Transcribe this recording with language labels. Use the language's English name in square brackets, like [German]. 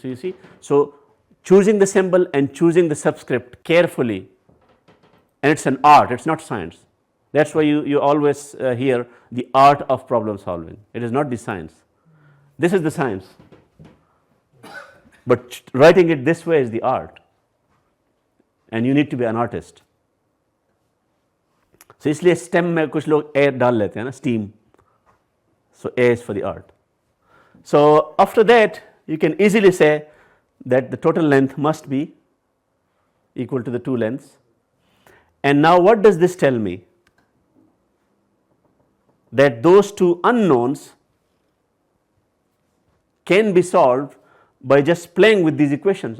[English] So you see, so choosing the symbol and choosing the subscript carefully, and it's an art, it's not science. That's why you always hear the art of problem solving. It is not the science. This is the science, but writing it this way is the art, and you need to be an artist. [Hindi] So इसलिए STEM में कुछ लोग air डाल लेते हैं ना, steam. [English] So A is for the art. So after that you can easily say that the total length must be equal to the two lengths. And now what does this tell me? That those two unknowns can be solved by just playing with these equations.